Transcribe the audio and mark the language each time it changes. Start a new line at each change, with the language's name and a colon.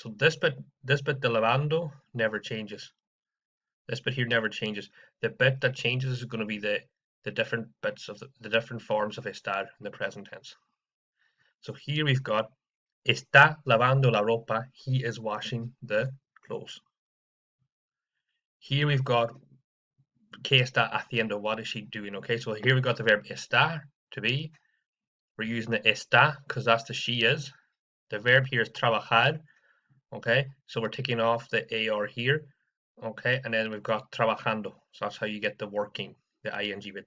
English: So this bit the lavando never changes. This bit here never changes. The bit that changes is going to be the different bits of the different forms of estar in the present tense. So here we've got
Spanish: está lavando la ropa.
English: He is washing the clothes. Here we've got
Spanish: ¿qué está haciendo?
English: What is she doing? Okay, so here we've got the verb estar, to be. We're using the está because that's the she is. The verb here is trabajar. Okay, so we're taking off the AR here. Okay, and then we've got trabajando. So that's how you get the working, the ing bit.